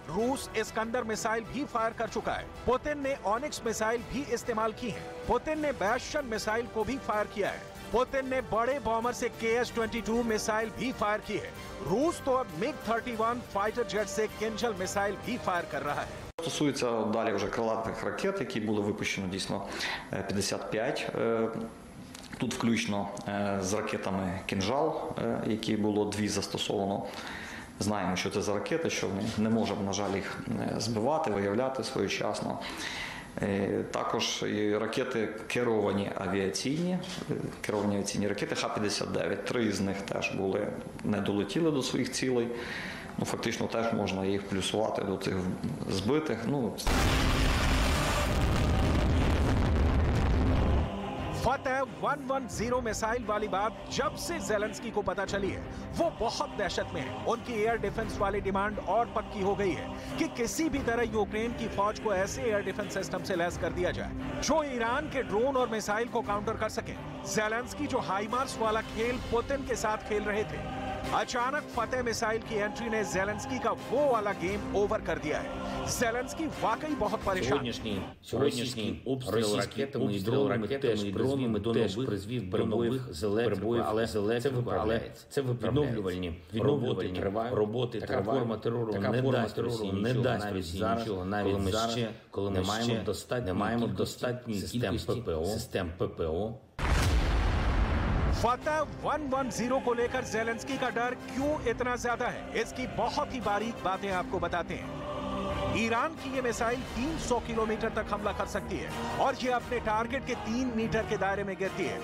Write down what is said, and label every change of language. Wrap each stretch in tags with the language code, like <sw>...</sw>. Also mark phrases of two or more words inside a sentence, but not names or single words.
<hi>रूस इस्कंदर मिसाइल भी फायर कर चुका है। पुतिन ने ऑनिक्स मिसाइल भी इस्तेमाल की है। पुतिन ने बैस्शन मिसाइल को भी फायर किया है। पुतिन ने बड़े बॉम्बर से KS-22 मिसाइल भी फायर की है। रूस तो अब MiG-31</hi> <en>fighter jet</en> <hi>से किंजल मिसाइल भी फायर कर रहा है।</hi> <uk>Стосується далі вже крилатих ракет, які були випущені дійсно 55. Тут включно з ракетами «Кінжал», які було 2 застосовано. Знаємо, що це за ракети, що ми не можемо, на жаль, їх збивати, виявляти своєчасно. Також і ракети керовані авіаційні ракети Х-59. 3 з них теж були, не долетіли до своїх цілей. Ну, фактично теж можна їх плюсувати до цих збитих.</uk> <hi>फतह 110 मिसाइल वाली बात जब से ज़ेलेंस्की को पता चली है, वो बहुत दहशत में है। उनकी</hi> <en>air defense</en> <hi>वाली डिमांड और पक्की हो गई है कि किसी भी तरह यूक्रेन की फौज को ऐसे</hi> <en>air defense system</en> <hi>से लैस कर दिया जाए जो ईरान के ड्रोन और मिसाइल को काउंटर कर सके। ज़ेलेंस्की जो हाइमार्स वाला खेल पुतिन के साथ खेल रहे थे, अचानक फतेह मिसाइल की एंट्री ने जेलेंस्की का वो वाला</hi> <en>game over</en> <hi>कर दिया है। जेलेंस्की वाकई बहुत परेशान।</hi> <uk>Сьогоднішній обстріл ракетами і дронами теж призвів до нових з електрикою, але це виправляється. Відновлювальні роботи, така форма терору не дасть Росії нічого, навіть коли ми маємо достатньої кількості систем ППО.</uk> <hi>फतेह 110 को लेकर जेलेंस्की का डर क्यों इतना ज्यादा है, इसकी बहुत ही बारीक बातें आपको बताते हैं। ईरान की ये मिसाइल 300 किलोमीटर तक हमला कर सकती है और ये अपने टारगेट के 3 मीटर के दायरे में गिरती है।</hi>